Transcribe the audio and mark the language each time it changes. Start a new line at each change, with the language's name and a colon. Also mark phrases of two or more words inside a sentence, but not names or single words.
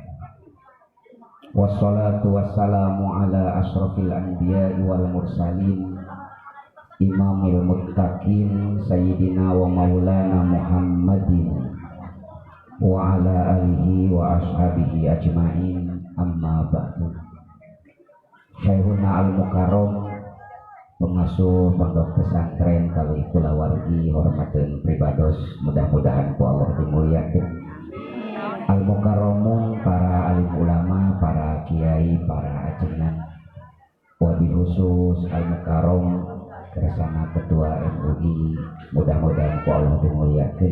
Arabic: والصلاة والسلام على أشرف الأنبياء والمرسلين، إمام المتقين، سيدنا ومولانا محمد وعلى آله وأصحابه أجمعين، أما بعد. شيخنا المكرم,
Sundanese: pengasuh pondok pesantren kali kulawargi hormateun pribados, mudah-mudahan ku Allah dimuliakeun. Al-mukarramun, para alim ulama, para kiai, para ajengan,
Arabic: وبالخصوص المكرم
Indonesian: bersama ketua
Sundanese: MUI, mudah-mudahan ku Allah dimuliakeun.